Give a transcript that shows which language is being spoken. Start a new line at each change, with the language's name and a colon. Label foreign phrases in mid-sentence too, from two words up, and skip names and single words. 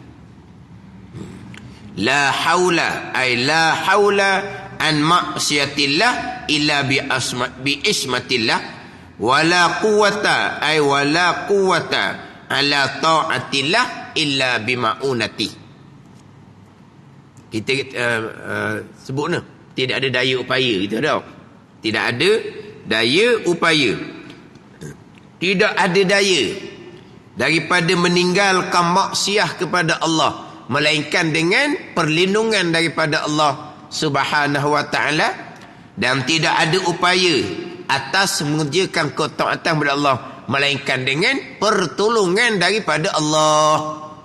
Arabic: لا حول أي لا حول عن معصية الله إلا بعصمة الله، ولا قوة أي ولا قوة على طاعة الله إلا بمعونة.
Malay: Kita sebut ni, tidak ada daya upaya, kita tahu. Tidak ada daya upaya. Tidak ada daya daripada meninggalkan maksiat kepada Allah, melainkan dengan perlindungan daripada Allah
Arabic: سبحانه وتعالى,
Malay: dan tidak ada upaya atas mengerjakan ketaatan kepada Allah, melainkan dengan pertolongan daripada Allah.